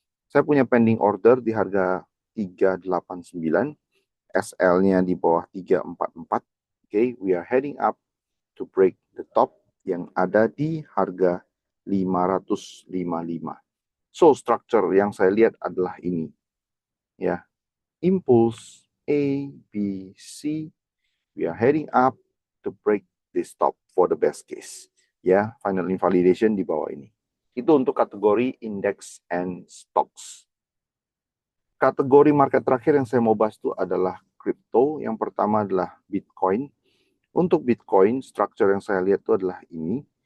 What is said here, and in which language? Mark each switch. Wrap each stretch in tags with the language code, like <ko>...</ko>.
<id>Saya punya pending order di harga 389.</id> <en>SL-nya di bawah 344. Oke, we are heading up to break the top yang ada di harga 555.</en> <id>So, structure yang saya lihat adalah ini. Ya, impulse A, B, C.</id> <en>We are heading up to break this top for the best case.</en> <id>Ya, final invalidation di bawah ini. Itu untuk kategori index and stocks. Kategori market terakhir yang saya mau bahas itu adalah crypto. Yang pertama adalah Bitcoin. Untuk Bitcoin, structure yang saya lihat itu adalah ini.</id>